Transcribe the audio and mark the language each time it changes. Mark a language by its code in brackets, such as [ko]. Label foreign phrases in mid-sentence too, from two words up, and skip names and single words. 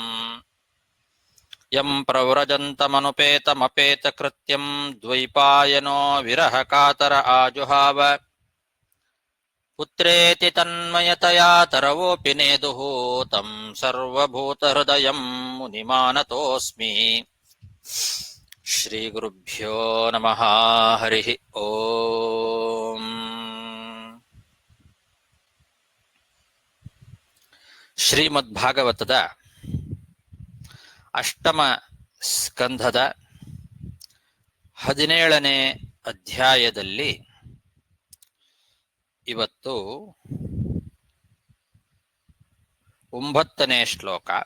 [sa] ಯಂ ಪ್ರವ್ರಜन्तಮನುಪೇತಮಪೇತಕೃತ್ಯಂ ದ್ವೈಪಾಯನೋ ವಿರಹಕಾತರ ಆಜುಹಾವ ಪುತ್ರೇತಿ ತನ್ಮಯತಯಾ ತರವೋಪಿ ನೇದುಃ तं ಸರ್ವಭೂತಹೃದಯಂ ಮುನಿಮಾನತೋಸ್ಮಿ. ಶ್ರೀಗುರುಭ್ಯೋ ನಮಃ. ಹರಿ ಓಂ. [kn] ಶ್ರೀಮದ್ಭಾಗವತದ ಅಷ್ಟಮ ಸ್ಕಂಧದ 17ನೇ ಅಧ್ಯಾಯದಲ್ಲಿ ಇವತ್ತು 9ನೇ ಶ್ಲೋಕ.